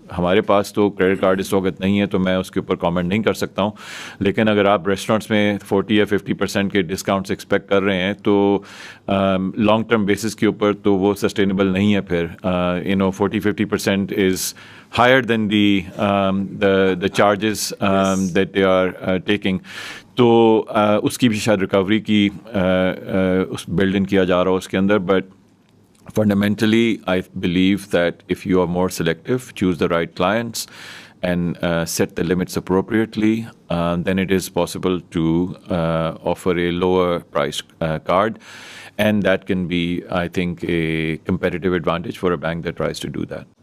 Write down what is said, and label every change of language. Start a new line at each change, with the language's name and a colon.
Urdu: ہمارے پاس تو credit card اس وقت نہیں ہے تو میں اس کے اوپر کامنٹ نہیں کر سکتا ہوں, لیکن اگر آپ ریسٹورینٹس میں 40 یا 50% کے ڈسکاؤنٹس ایکسپیکٹ کر رہے ہیں تو لانگ ٹرم بیسس کے اوپر تو وہ سسٹینیبل نہیں ہے. پھر
English: 40-50% is higher than the charges that they are taking.
Urdu: تو اس کی بھی شاید ریکوری کی اس بلڈ ان کیا جا رہا ہو اس کے اندر.
English: But fundamentally I believe that if you are more selective, choose the right clients and set the limits appropriately, then it is possible to offer a lower priced card, and that can be, I think, a competitive advantage for a bank that tries to do that.